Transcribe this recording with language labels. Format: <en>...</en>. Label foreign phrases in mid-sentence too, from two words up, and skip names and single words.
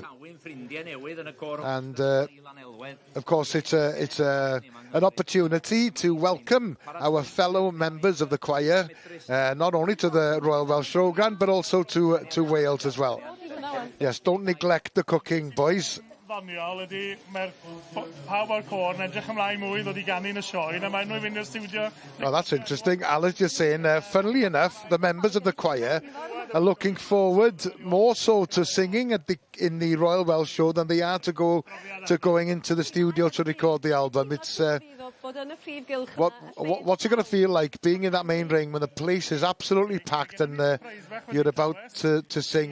<en>And of course, it's an opportunity to welcome our fellow members of the choir, not only to the Royal Welsh Showground, but also to Wales as well. Yes, don't neglect the cooking, boys.</en> <cy>Ddoniol ydy, mae'r pawb o'r côr yn edrych ymlaen mwy ddod I ganu yn y sioe, a mae nhw'n fynd i'r studio.</cy> <en>Well, that's interesting. Alice just saying, funnily enough, the members of the choir are looking forward more so to singing in the Royal Welsh Show than they are to going into the studio to record the album. It's what's it going to feel like being in that main ring when the place is absolutely packed and you're about to sing?</en>